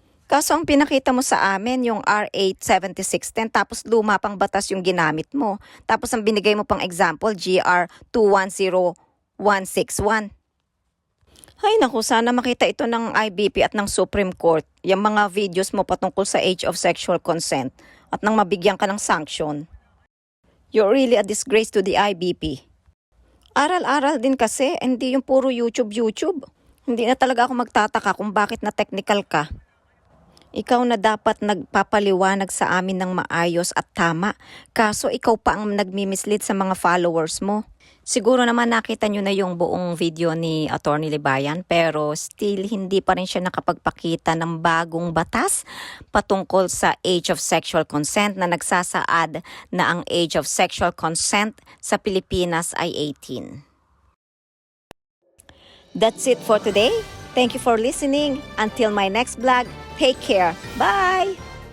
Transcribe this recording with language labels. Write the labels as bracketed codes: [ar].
[tl] Kaso ang pinakita mo sa amin yung RA 7610 tapos luma pang batas yung ginamit mo. Tapos ang binigay mo pang example, GR 210161. Ay naku, sana makita ito ng IBP at ng Supreme Court, yung mga videos mo patungkol sa age of sexual consent at nang mabigyan ka ng sanction. [en] You're really a disgrace to the IBP. [tl] Aral-aral din kasi, hindi yung puro YouTube. Hindi na talaga ako magtataka kung bakit na technical ka. Ikaw na dapat nagpapaliwanag sa amin ng maayos at tama. Kaso ikaw pa ang nagmi-mislead sa mga followers mo. Siguro naman nakita nyo na yung buong video ni Atty. Libayan pero still hindi pa rin siya nakapagpakita ng bagong batas patungkol sa age of sexual consent na nagsasaad na ang age of sexual consent sa Pilipinas ay 18. [en] That's it for today. Thank you for listening. Until my next vlog, take care. Bye!